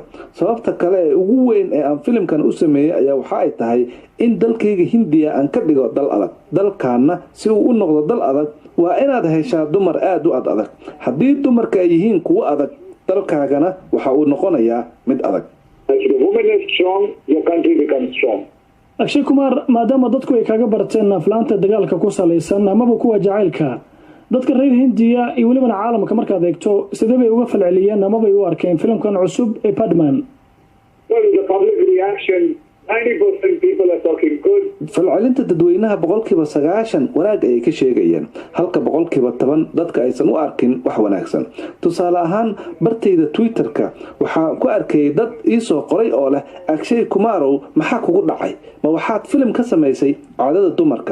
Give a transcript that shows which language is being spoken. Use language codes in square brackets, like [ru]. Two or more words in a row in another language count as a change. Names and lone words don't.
[so] sababta kale ee ugu weyn ee aan filimkan u sameeyay ayaa waxa ay tahay in dalkayga Hindiya aan ka dhigo dal adag. dalkaana si uu u noqdo dal adag waa inaad heshaa dumar aad u adag. haddii dumarka ay yihiin kuwo adag, dalkaagana waxa uu noqonayaa mid adag. [en] As the woman is strong, your country becomes strong. [so] Akshay Kumar, maadaama dadku ay kaga barteen aflaanta dagaalka ku salaysan amaba kuwa jacaylka, dadka reer Hindiya iyo waliba caalamka markaad eegto sidee bay uga falceliyeen amaba ay u arkeen filimkan cusub ee Padman? [en] Well, the public reaction, 90% people are talking good. [so] falcelinta dadweynaha 90% wanaag ay ka sheegayeen, halka 10% dadka aysan u arkin wax wanaagsan. tusaale ahaan bartayda Twitter-ka waxaan ku arkay dad ii soo qoray oo leh Akshay Kumar maxaa kugu dhacay? ma waxaad film ka sameysay caadada dumarka?